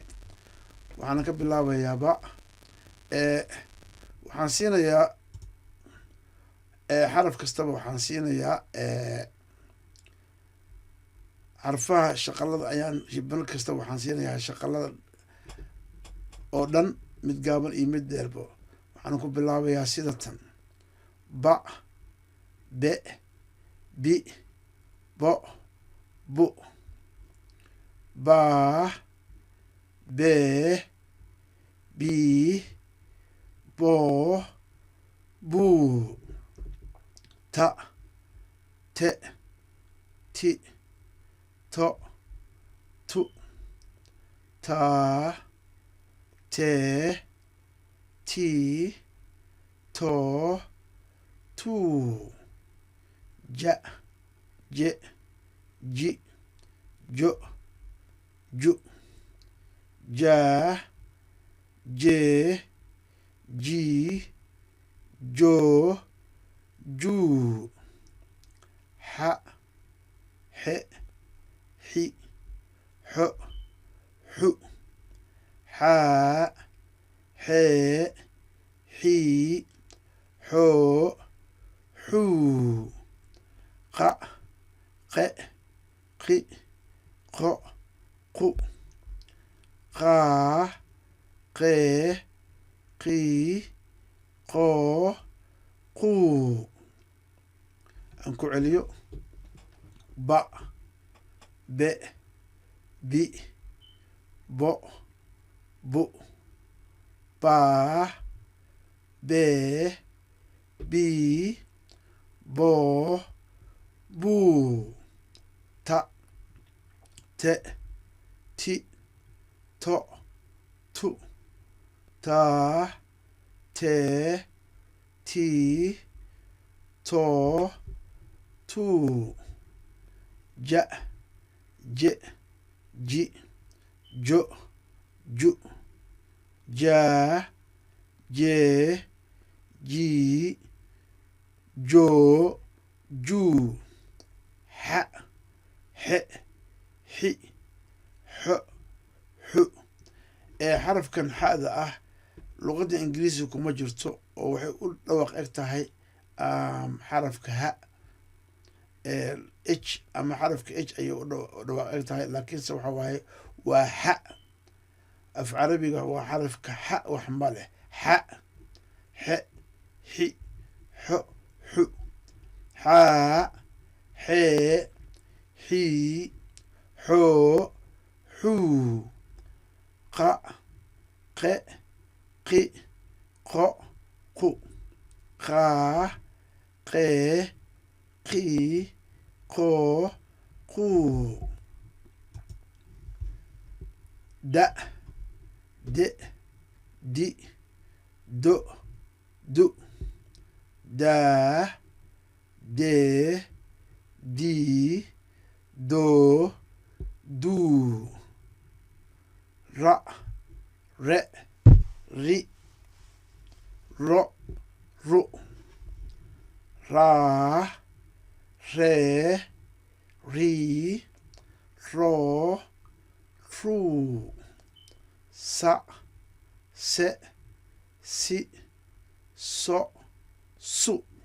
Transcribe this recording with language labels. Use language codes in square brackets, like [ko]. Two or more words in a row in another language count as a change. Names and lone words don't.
[so] waxaana ka bilaabayaaba waxaan siinayaa xaraf kastaba waxaan siinayaa xarfaha shaqalada ayaan shibano kastaba waxaan siinayaa shaqalada oo dhan, mid gaaban iyo mid dheerbo. waxaan ku bilaabayaa sida tan: ba, be, bi, bo, bu, ba, be, bi, bo, bu, ta, te, ti, to, tu, ta, te, ti, to, tu, ja, je, ji, jo, ju, ja, je, ji, jo, ju, ha, he, hi, ho, hu, ha, he, hi, ho, hu, qa, qe, qi, qo, qu, qa, qe, qi, qo, qu. aan ku celiyo: ba, be, bi, bo, bu, ba, be, bi, bo, bu, ta, te, ti, to, tu, ta, te, ti, to, tu, ja, je, ji, jo, ju, ja, je, ji, jo, ju, ha, he, hi, ho, hu. xarafkan xada ah luqadda ingiriisiga kuma jirto oo waxay u dhawaq eg tahay xarafka ha. h ama xarafka h ayay u dhawaq eg tahay, laakiinse waxa waaye waa ha. af carabiga waa xarafka ha, wax ma leh. ha, he, hi, ho, hu, ha, he, hi, ho, hu, qa, qe, qi, qo, qu, qa, qe, qi, qo, qu, da, de, di, do, du, da, de, di, do, du, ra, re, ri, ro, ru, ra, re, ri, ro, ru, sa, se, si, so, su,